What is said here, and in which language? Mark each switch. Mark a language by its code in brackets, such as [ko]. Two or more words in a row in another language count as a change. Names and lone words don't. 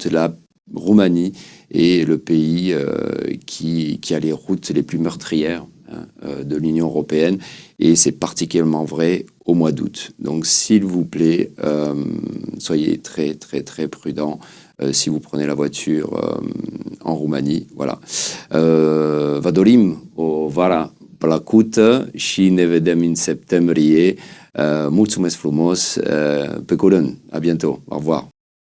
[fr] La Roumanie est le pays qui a les routes les plus meurtrières de l'Union européenne et c'est particulièrement vrai au mois d'août. Donc s'il vous plaît, soyez très très très prudents si vous prenez la voiture en Roumanie. Voilà. [ro] Vă dorim o vară plăcută și ne vedem în septembrie. Mulțumesc frumos, pe curând, [fr] à bientôt, au revoir.